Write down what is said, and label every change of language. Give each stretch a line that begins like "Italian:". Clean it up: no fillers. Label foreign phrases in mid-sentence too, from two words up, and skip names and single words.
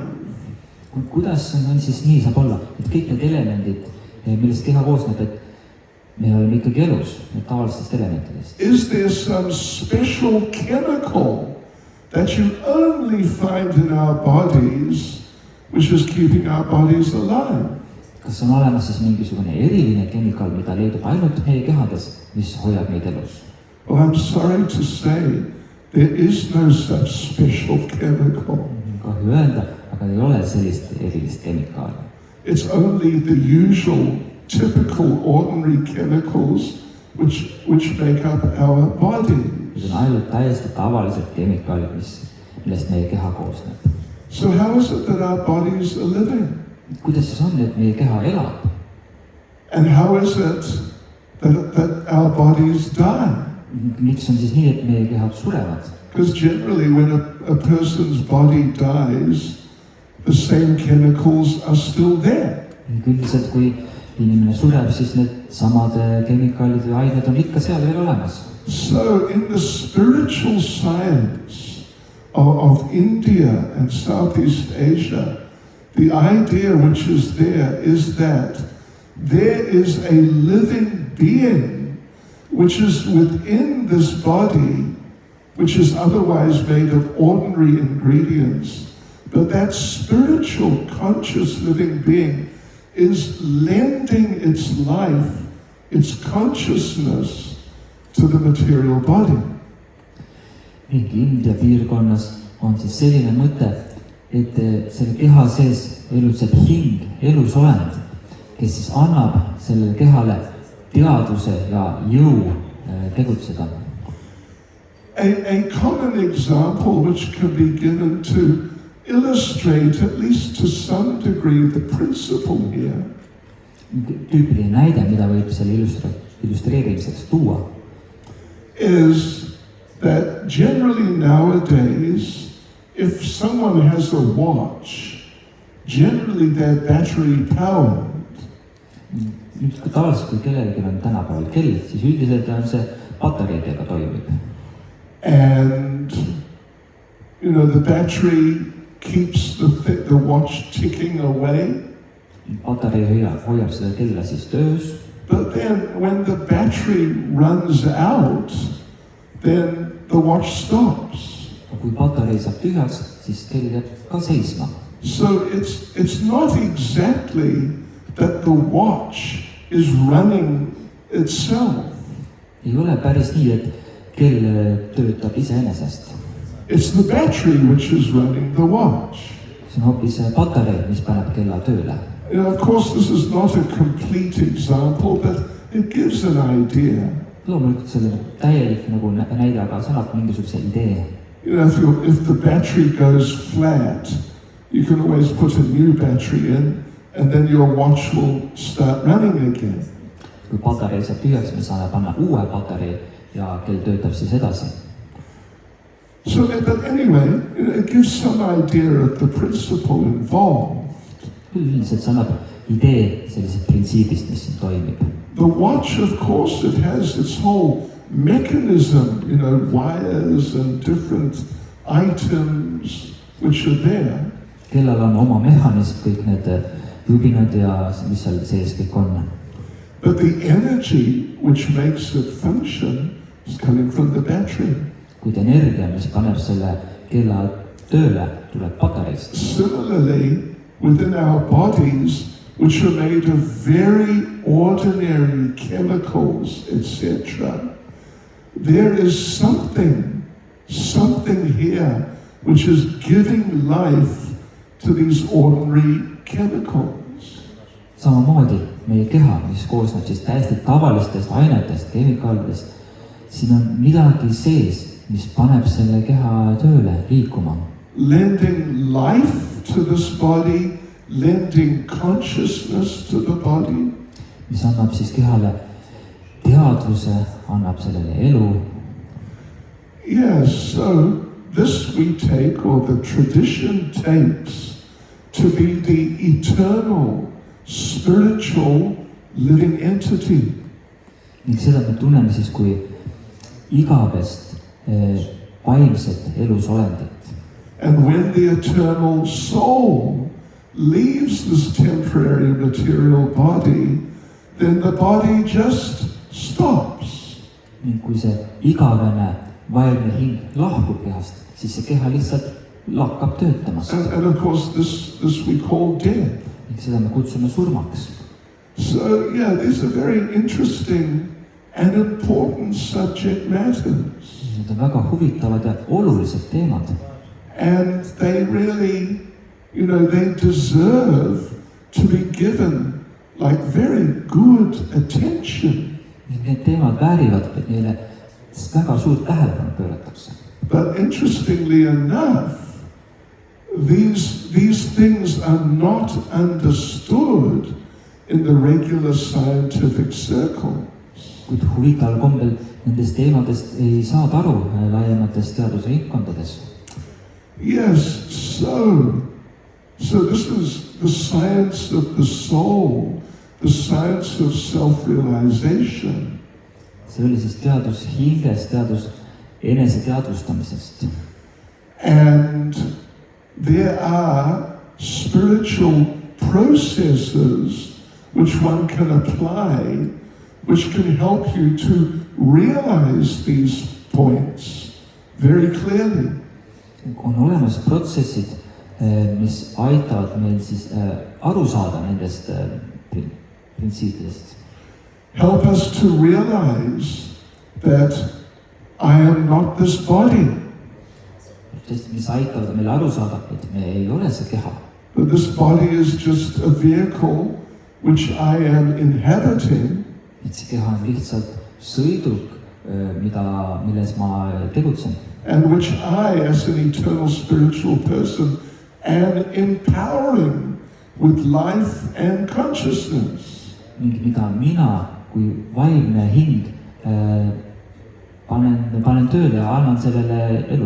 Estonian: Kuidas on siis nii saab olla, et kõik need elemendid, millest keha koosneb, et me oleme ikkagi elus, need tavalistest elementidest?
English: Is there some special chemical that you only find in our bodies, which is keeping our bodies alive?
Estonian: Kas on olemas siis mingisugune eriline kemikaal, mida leidub ainult meie kehades, mis hoiab meid elus?
English: Well, I'm sorry to say, there is no such special chemical.
Estonian: kahju öelda, aga ei ole sellist erilist kemikaali.
English: It's only the usual, typical, ordinary chemicals which make up our bodies.
Estonian: Need on ainult täiesti tavalised kemikaalid, millest meie keha koosneb.
English: So how is it that our bodies are living?
Estonian: Kuidas siis on, et meie keha elab?
English: And how is it that our bodies die?
Estonian: Miks on siis nii, et meie kehad surevad?
English: Because generally when a person's body dies, the same chemicals are still there.
Estonian: Üldiselt, kui inimene sureb, siis need samad kemikaalid või ained on ikka seal veel olemas.
English: So in the spiritual science of India and Southeast Asia, the idea which is there is that there is a living being which is within this body, which is otherwise made of ordinary ingredients, but that spiritual, conscious living being is lending its life, its consciousness to the material body.
Estonian: Ning India piirkonnas on siis selline mõte, et selle keha sees elutseb hing, elusolend, kes siis annab sellele kehale teadvuse ja jõu tegutseda.
English: A common example which can be given to illustrate, at least to some degree, the principle here.
Estonian: Tüüpiline näide, mida võib selle illustreerimiseks tuua,
English: is that generally nowadays, if someone has a watch, generally they're battery powered.
Estonian: Nüüd kui tavaliselt, kui kellelgi on tänapäeval kell, siis üldiselt on see patareidega toimib.
English: And, you know, the battery keeps the watch ticking away.
Estonian: Patarei hoiab seda kella siis töös.
English: But then when the battery runs out, then the watch stops.
Estonian: Kui patarei saab tühjaks, siis kell jääb ka seisma.
English: So it's not exactly that the watch is running itself.
Estonian: Ei ole päris nii, et kell töötab iseenesest.
English: It's the battery which is running the watch.
Estonian: See on hoopis patarei, mis paneb kella tööle.
English: You know, of course, this is not a complete example, but it gives an idea.
Estonian: Loomulikult see on täielik nagu näide, aga see annab mingisuguse idee.
English: You know, if the battery goes flat, you can always put a new battery in, and then your watch will start running again.
Estonian: Kui patarei saab tühjaks, me saame panna uue patarei ja kell töötab siis edasi.
English: So, but anyway, it gives some idea of the principle involved.
Estonian: Üldiselt see annab idee sellisest printsiibist, mis siin toimib.
English: The watch, of course, it has its whole mechanism, you know, wires and different items which are there.
Estonian: Kellal on oma mehhanism, kõik need jubinad ja mis seal sees kõik on.
English: But the energy which makes it function is coming from the battery.
Estonian: Kuid energia, mis paneb selle kella tööle, tuleb patareist.
English: Similarly, within our bodies, which are made of very ordinary chemicals, etc., there is something here which is giving life to these ordinary chemicals.
Estonian: Samamoodi meie keha, mis koosneb siis täiesti tavalistest ainetest, kemikaalidest, siin on midagi sees, mis paneb selle keha tööle, liikuma.
English: Lending life to this body, lending consciousness to the body.
Estonian: Mis annab siis kehale teadvuse, annab sellele elu.
English: Yes, so this we take, or the tradition takes, to be the eternal, spiritual, living entity.
Estonian: Ning seda me tunneme siis kui igavest vaimset elusolendit.
English: And when the eternal soul leaves this temporary material body, then the body just stops.
Estonian: Ning kui see igavene vaimne hing lahkub kehast, siis see keha lihtsalt lakkab töötamast.
English: And of course this we call death.
Estonian: Ning seda me kutsume surmaks.
English: So yeah, these are very interesting and important subject matters.
Estonian: Need on väga huvitavad ja olulised teemad.
English: And they really, they deserve to be given like very good attention.
Estonian: Need teemad väärivad, et neile väga suurt tähelepanu pööratakse.
English: But interestingly enough, these things are not understood in the regular scientific circle.
Estonian: Kuid huvitaval kombel nendest teemadest ei saada aru laiemates teadusringkondades.
English: Yes, so this is the science of the soul, the science of self-realization.
Estonian: See oli siis teadus hingest, teadus eneseteadvustamisest.
English: And there are spiritual processes which one can apply, which can help you to realize these points very clearly.
Estonian: On olemas protsessid, mis aitavad meil siis aru saada nendest printsiipidest.
English: Help us to realize that I am not this body.
Estonian: Mis aitavad meil aru saada, et me ei ole see keha.
English: But this body is just a vehicle which I am inhabiting.
Estonian: Et see keha on lihtsalt sõiduk, milles ma tegutsen.
English: And which I, as an eternal spiritual person, am empowering with life and consciousness.
Estonian: Mida mina kui vaimne hing panen tööle ja annan sellele elu.